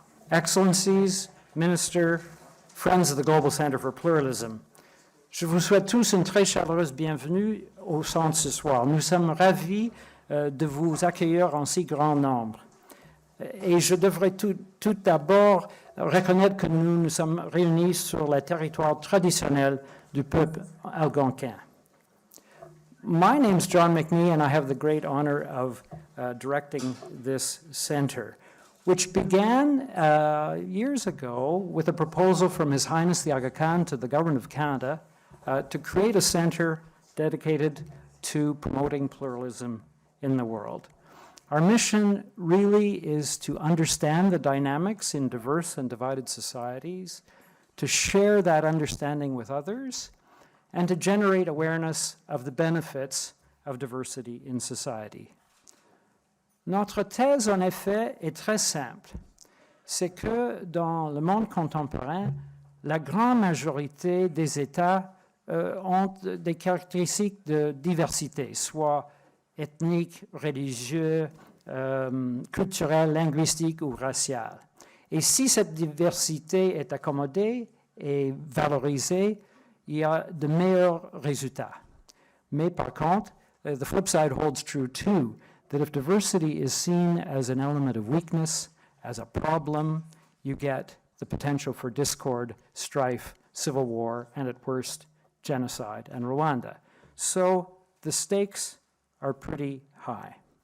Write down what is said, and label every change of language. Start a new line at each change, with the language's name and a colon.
English: Excellencies, Minister, friends of the Global Center for Pluralism,
French: je vous souhaite tous une très chaleureuse bienvenue au centre ce soir. Nous sommes ravis de vous accueillir en si grand nombre. Et je devrais tout d'abord reconnaître que nous nous sommes réunis sur le territoire traditionnel du peuple algonquin.
English: My name's John McNee, and I have the great honor of directing this center, which began years ago with a proposal from His Highness the Aga Khan to the Government of Canada to create a center dedicated to promoting pluralism in the world. Our mission really is to understand the dynamics in diverse and divided societies, to share that understanding with others, and to generate awareness of the benefits of diversity in society.
French: Notre thèse, en effet, est très simple. C'est que dans le monde contemporain, la grande majorité des États ont des caractéristiques de diversité, soit ethniques, religieux, culturels, linguistiques ou raciales. Et si cette diversité est accommodée et valorisée, il y a de meilleurs résultats. Mais par contre,
English: the flip side holds true too, that if diversity is seen as an element of weakness, as a problem, you get the potential for discord, strife, civil war, and at worst, genocide and Rwanda. So the stakes are pretty high.